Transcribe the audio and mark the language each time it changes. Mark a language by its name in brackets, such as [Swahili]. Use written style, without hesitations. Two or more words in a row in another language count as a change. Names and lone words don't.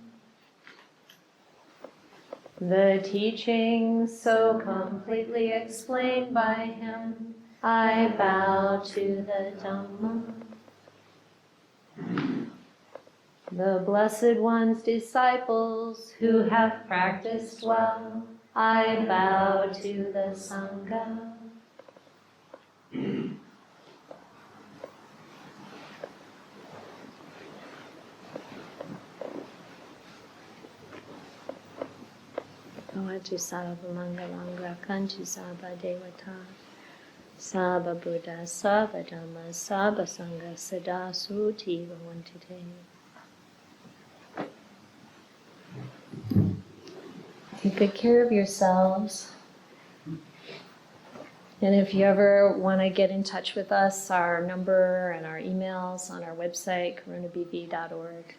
[English] The teachings so completely explained by him, I bow to the Dhamma. The Blessed One's disciples who have practiced well, I bow to the Sangha. [Pali] Bhavatu Sabba Mangalang Rakantu Sabba Devata Sabba Buddha Sabba Dhamma Sabba Sangha Sada Suti Bhavantu Te. [English] Take good care of yourselves. And if you ever want to get in touch with us, our number and our emails on our website, karunabv.org.